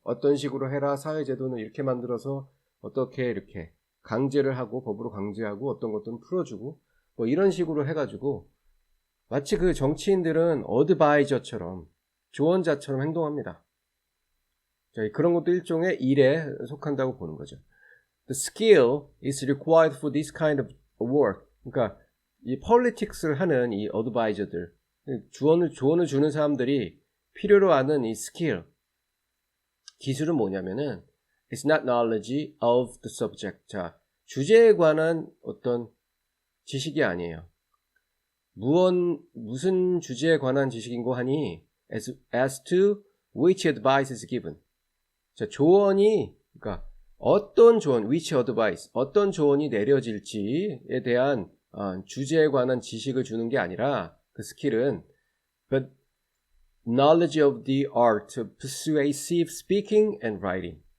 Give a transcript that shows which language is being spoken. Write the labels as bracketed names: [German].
[Korean] 어떤 식으로 해라, 사회제도는 이렇게 만들어서 어떻게 이렇게 강제를 하고 법으로 강제하고 어떤 것들은 풀어주고 뭐 이런 식으로 해가지고 마치 그 정치인들은 어드바이저처럼 조언자처럼 행동합니다. 자, 그런 것도 일종의 일에 속한다고 보는 거죠. [English] The skill is required for this kind of work. [Korean] 그러니까 이 politics를 하는 이 어드바이저들, 조언을 주는 사람들이 필요로 하는 이 스킬, 기술은 뭐냐면은 [English] It's not knowledge of the subject. [Korean] 자, 주제에 관한 어떤 지식이 아니에요. 무슨 주제에 관한 지식인고 하니 [English] as to which advice is given. [Korean] 자, 조언이 그러니까 어떤 조언, which advice, 어떤 조언이 내려질지에 대한 주제에 관한 지식을 주는 게 아니라 그 스킬은 [English] but knowledge of the art of persuasive speaking and writing.